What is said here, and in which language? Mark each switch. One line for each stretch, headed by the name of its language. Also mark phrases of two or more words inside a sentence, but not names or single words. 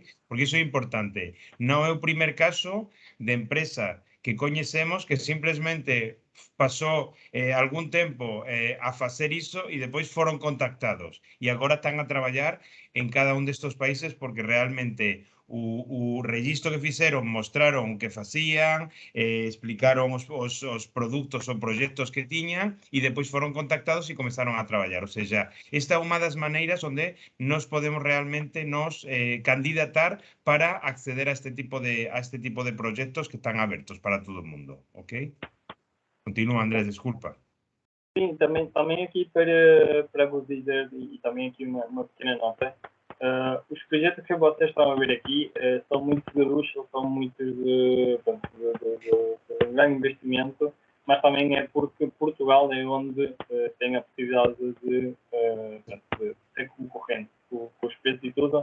Galician: Porque iso é importante. Non é o primer caso de empresa que coñecemos que simplemente pasou algún tempo a facer iso e depois foron contactados e agora están a traballar en cada un destos países porque realmente o registro que fixeron mostraron o que facían, explicaron os produtos ou proxectos que tiñan e depois foron contactados e comezaron a traballar. Ou seja, esta é unha das maneiras onde nos podemos realmente candidatar para acceder a este tipo de proxectos que están abertos para todo o mundo. Ok? Continúa, Andrés, desculpa.
Portuguese: Sim, também aqui para vos dizer, e também aqui uma pequena nota, os projetos que vocês estão a ver aqui são muito de luxo, são muito de grande investimento, mas também é porque Portugal é onde tem a possibilidade de ser concorrente com os preços e tudo.